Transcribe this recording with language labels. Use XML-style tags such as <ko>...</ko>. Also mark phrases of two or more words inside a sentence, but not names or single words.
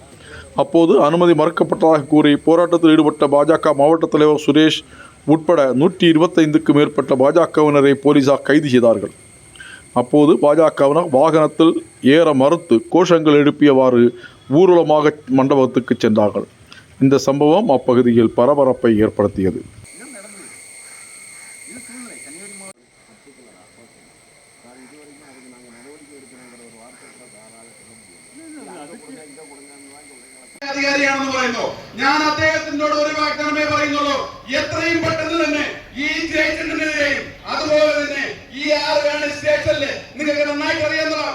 <ta>அப்போது அனுமதி மறுக்கப்பட்டதாக கூறி போராட்டத்தில் ஈடுபட்ட பாஜக மாவட்ட தலைவர் சுரேஷ் உட்பட 125க்கும் மேற்பட்ட பாஜகவினரை போலீசார் கைது செய்தார்கள். அப்போது பாஜகவினர் வாகனத்தில் ஏற மறுத்து கோஷங்கள் எழுப்பியவாறு ஊர்வலமாக மண்டபத்துக்கு சென்றார்கள். இந்த சம்பவம் அப்பகுதியில் பரபரப்பை ஏற்படுத்தியது.</ta> <ml>അധികാരിയാണെന്ന് പറയുന്നു. ഞാൻ അദ്ദേഹത്തിനോട് ഒരു വാഗ്ദാനമേ പറയുന്നുള്ളൂ. എത്രയും പെട്ടെന്ന് തന്നെ ഈ സ്റ്റേഷനെതിരെയും അതുപോലെ തന്നെ ഈ ആറുകാണി സ്റ്റേഷനിൽ നിങ്ങൾക്ക് നന്നായിട്ട് അറിയാവുന്നതാണ്.</ml>